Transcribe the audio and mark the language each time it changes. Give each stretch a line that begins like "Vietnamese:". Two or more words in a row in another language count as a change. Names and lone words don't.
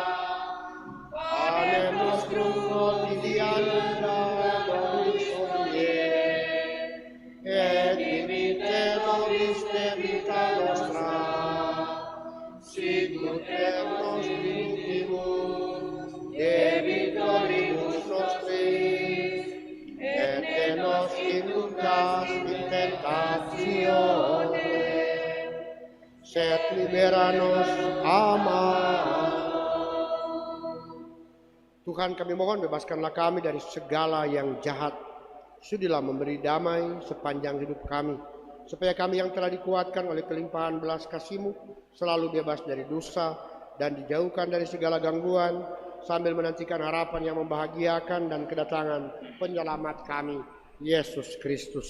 Latin: Panem nostrum quotidianum da nobis hodie, et dimitte nobis debita nostra, sicut et nos dimittimus debitoribus nostris, et ne nos inducas in tentatione, sed libera nos a malo.
Indonesian: Tuhan, kami mohon bebaskanlah kami dari segala yang jahat. Sudilah memberi damai sepanjang hidup kami, supaya kami yang telah dikuatkan oleh kelimpahan belas kasih-Mu selalu bebas dari dosa dan dijauhkan dari segala gangguan, sambil menantikan harapan yang membahagiakan dan kedatangan penyelamat kami, Yesus Kristus.